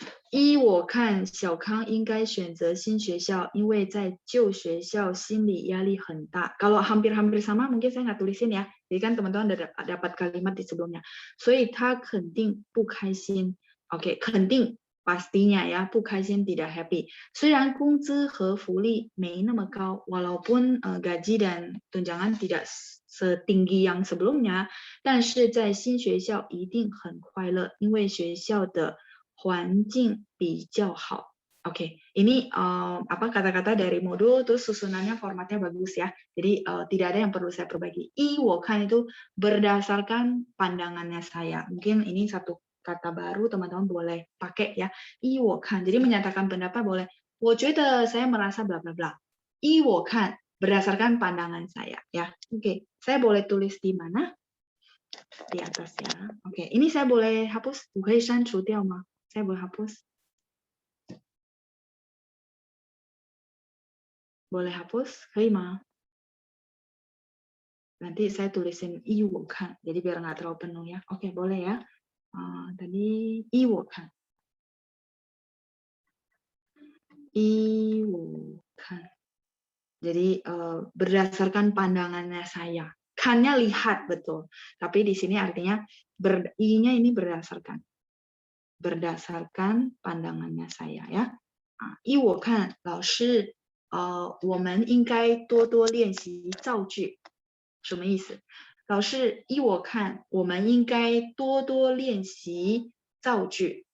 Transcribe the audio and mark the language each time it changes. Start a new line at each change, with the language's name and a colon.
Chinese: 依我看，小康应该选择新学校，因为在旧学校心理压力很大。
Indonesian: Kalau hampir-hampir sama, mungkin saya nggak tulisin ya. Jadi kan teman-teman dapat kalimat di sebelumnya.
Chinese: 所以他肯定不开心。
Indonesian: Oke, 肯定 pastinya ya, 不开心 tidak happy.
Chinese: 虽然工资和福利没那么高
Indonesian: walaupun gaji dan tunjangan tidak setinggi yang sebelumnya,
Chinese: 但是在新学校一定很快乐，因为学校的环境比较好。
Indonesian: Oke, ini kata-kata dari modul, terus susunannya formatnya bagus ya. Jadi tidak ada yang perlu saya perbaiki. 依我看 itu berdasarkan pandangannya saya. Mungkin ini satu kata baru, teman-teman boleh pakai ya. 依我看, jadi menyatakan pendapat boleh.
Chinese: 我觉得
Indonesian: saya merasa bla bla bla. 依我看 berdasarkan pandangan saya ya. Oke, saya boleh tulis di mana? Di atas ya. Oke, ini saya boleh hapus?
Chinese: 我可以删除掉吗?
Indonesian: Saya boleh hapus? Boleh hapus?
Chinese: 可以吗?
Indonesian: Nanti saya tulisin 依我看, jadi biar nggak terlalu penuh ya. Oke, boleh ya.
Chinese: Tadi 依我看.
Indonesian: 依我看.Jadi berdasarkan pandangannya saya. Kannya lihat betul. Tapi di sini artinya i-nya ini berdasarkan. Berdasarkan pandangannya saya ya.
Chinese: 依我看，老师，我们应该多多练习造句。什么意思？老师，依我看，我们应该多多练习造句。